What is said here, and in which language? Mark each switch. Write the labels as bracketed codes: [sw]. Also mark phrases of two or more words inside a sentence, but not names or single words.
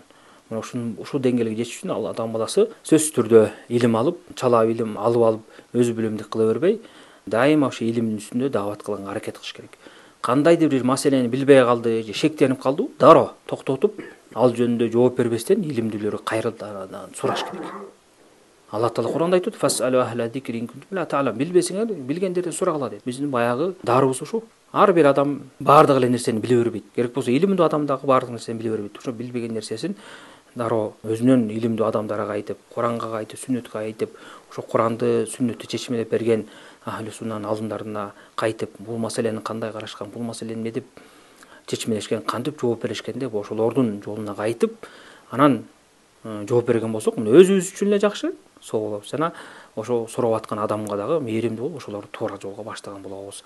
[ky] Мына ушул деңгээлге жетиш үчүн адам баласы сөзсүз түрдө илим алып, чалап илим алып өзү билемдик кыла бербей, дайыма ошо илимдин үстүндө даават кылганга аракет кылыш керек. Кандайдыр бир маселени билбей калды, же шектенип калды, дароо токтотуп, ал жөнүндө жооп бербестен илимдүүлөргө кайрылып сураш керек. Алла Таала Куранда айтат: [ar] "فاسألوا أهل الذكر إن كنتم لا تعلمون." [ky] Билбесеңер, билгендерден сурагыла дейт. Биздин баягы дарыбыз ушул. Ар бир адам баардык эле нерсени биле бербейт. Керек болсо илимдүү адам дагы баардык нерсени биле бербейт. Ошо билбеген нерсесин дароо өзүнөн илимдүү адамдарга айтып, Куранга айтып, сүннөткө айтып, ошо Куранды, сүннөттү чечмелеп берген ахли суннанын алымдарына кайтып, бул маселени кандай карашкан, бул маселени эмне деп чечмелешкен, кантип жооп беришкен деп ошолордун жолуна кайтып, анан жооп берген болсок, мына өзүбүз үчүн эле жакшы, соолобуз жана ошо сурап аткан адамга дагы мээримдүү болуп, ошолорду туура жолго баштаган болобуз.